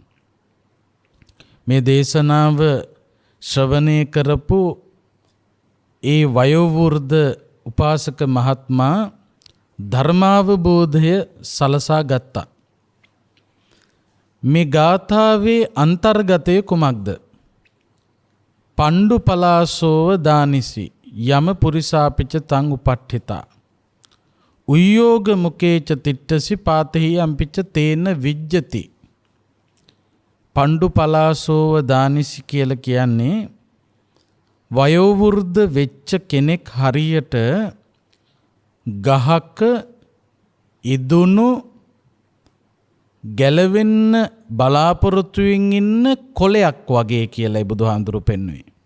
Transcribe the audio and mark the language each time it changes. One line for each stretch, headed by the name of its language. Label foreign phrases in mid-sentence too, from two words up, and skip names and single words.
Sinhala: මේ දේශනාව ශ්‍රවණය කරපු ඒ වයෝවෘද්ධ උපාසක මහත්මයා ධර්මාවබෝධය සලසා ගත්තා. මේ ගාථාවේ අන්තර්ගතය කුමක්ද?
Pali: පණ්ඩු පලාසෝව දානිසි යම පුරිසාපිච තං උපට්ඨිතා උයෝග මුකේච තිට්ඨසි පාතෙහි අම්පිච තේන විජ්ජති. පණ්ඩු පලාසෝව දානිසි
Sinhala: කියලා කියන්නේ වයෝවෘද්ධ වෙච්ච කෙනෙක් හරියට ගහක ඉදුණු ගැලවෙන්න බලාපොරොත්තුවෙන් ඉන්න කොළයක් වගේ කියලායි බුදුහාඳුරු පෙන්වුවේ.